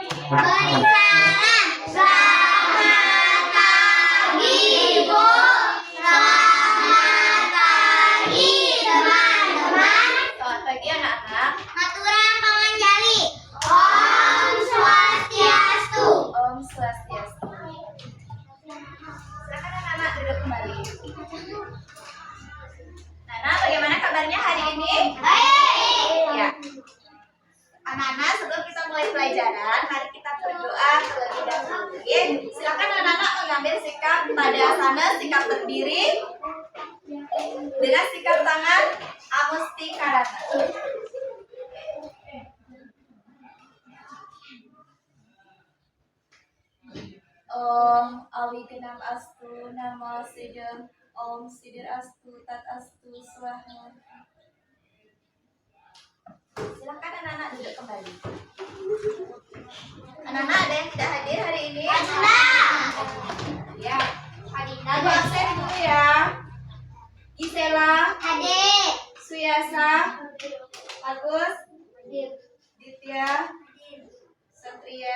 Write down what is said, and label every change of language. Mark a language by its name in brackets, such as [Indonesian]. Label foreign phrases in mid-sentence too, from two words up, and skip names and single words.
[Indonesian] Beri salam. Selamat pagi, Bu. Selamat pagi, teman-teman. Selamat pagi anak-anak. [Balinese] Aturan penganjali. [Sanskrit] Om Swastiastu. Om Swastiastu. [Indonesian] Silakan anak-anak duduk kembali. Nana, bagaimana kabarnya hari ini? Baik. Ya. Anak-anak, sebelum kita mulai pelajaran, mari kita berdoa terlebih dahulu. Ya. Silakan anak-anak mengambil sikap pada asana, sikap berdiri dengan sikap tangan Amustikarana. [Sanskrit] Om Awigenam Astu Nama Sidam Om Sidir Astu Tat Astu Swaha. [Indonesian] Silakan anak-anak duduk kembali. Anak-anak ada yang tidak hadir hari ini? Ada. Ya. Aku absen dulu ya. Gisela, Adik. Suyasa, Agus, Ditya, Satria,